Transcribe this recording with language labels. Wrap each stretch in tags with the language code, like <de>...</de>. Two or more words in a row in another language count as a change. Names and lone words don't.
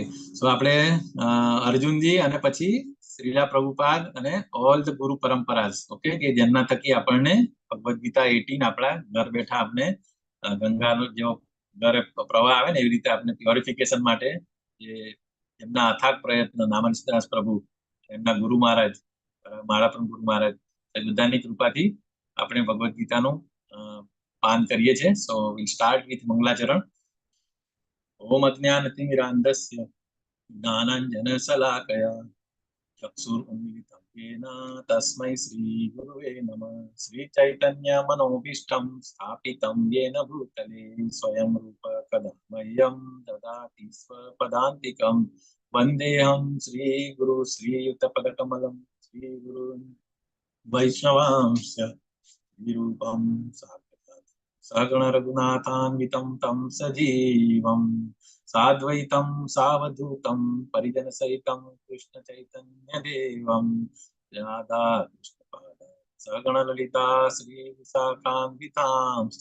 <gu>સો આપણે અર્જુનજી અને પછી શ્રીલા પ્રભુપાદ અને</gu> <en>all the guru paramparas,</en> <gu>ઓકે, કે જેમના થકી આપણને ભગવદ ગીતા 18 આપણા ઘર બેઠા આપણે ગંગાનો જેવો ઘરે પ્રવાહ આવે ને એવી રીતે આપણે પ્યોરિફિકેશન માટે જે એમના અથાગ પ્રયત્ન નામનદાસ પ્રભુ, એમના ગુરુ મહારાજ, મારા પણ ગુરુ મહારાજ, એ બધાની કૃપાથી આપણે ભગવદ ગીતાનું પાન કરીએ છીએ.</gu> <en>So we start with mangalacharan.</en> <sa>ઓમ અજ્ઞાનતિમિરાન્ધસ્ય જ્ઞાનાંજનશલાકયા ચક્ષુરુન્મિલિतं येन तस्मै श्रीगुरुवे नमः. श्रीचैतन्यमनोभीष्टं स्थापितं येन भूतले स्वयं रूप कदा मह्यं ददाति स्वपदान्तिकं. वन्देऽहं श्रीगुरु श्रीयुतपदकमलं श्रीगुरुन् वैष्णवांश्च विरूपं साक्षात् सगुण रघुनाथान्वितं तं सजीवं साद्वैतं सावधूतं परिजन सहितं कृष्ण चैतन्य देवं राधा कृष्णपाद सगुण ललिता श्री विशाखान्वितांश्च.</sa>